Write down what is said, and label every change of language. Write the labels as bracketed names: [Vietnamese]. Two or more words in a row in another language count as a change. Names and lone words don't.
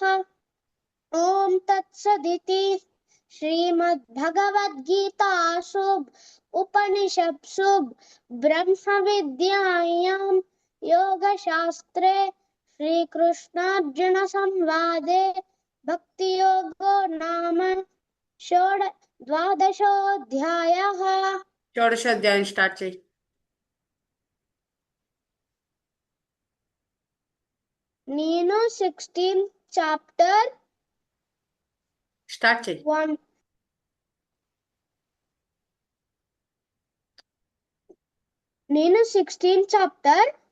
[Sanskrit] ओम तत्सदिति श्रीमद्भगवद्गीतासु उपनिषत्सु ब्रह्मविद्यायां योगशास्त्रे श्रीकृष्णार्जुन संवादे भक्तियोगो नाम द्वादशोऽध्यायः. [Telugu] షోడశోధ్యాయం స్టార్ట్ చేయి. నేను 16th చాప్టర్ స్టార్ట్ చేయి. 1. నేను 16th చాప్టర్